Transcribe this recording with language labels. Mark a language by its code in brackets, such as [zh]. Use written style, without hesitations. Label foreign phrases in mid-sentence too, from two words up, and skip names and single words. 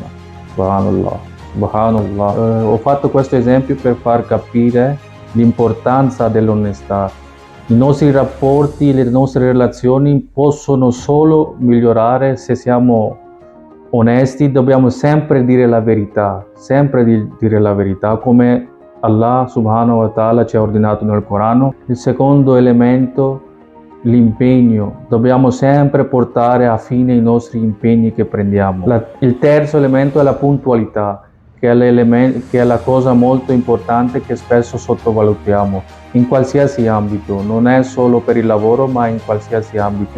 [ar] سبحان الله، سبحان الله. [it] Ho fatto questo esempio per far capire l'importanza dell'onestà. I nostri rapporti, le nostre relazioni possono solo migliorare se siamo onesti, dobbiamo sempre dire la verità, come Allah [ar] سبحانه وتعالى [it] ci ha ordinato nel Corano. Il secondo elemento, l'impegno. Dobbiamo sempre portare a fine i nostri impegni che prendiamo. Il terzo elemento è la puntualità, che è la cosa molto importante che spesso sottovalutiamo in qualsiasi ambito, non è solo per il lavoro ma in qualsiasi ambito.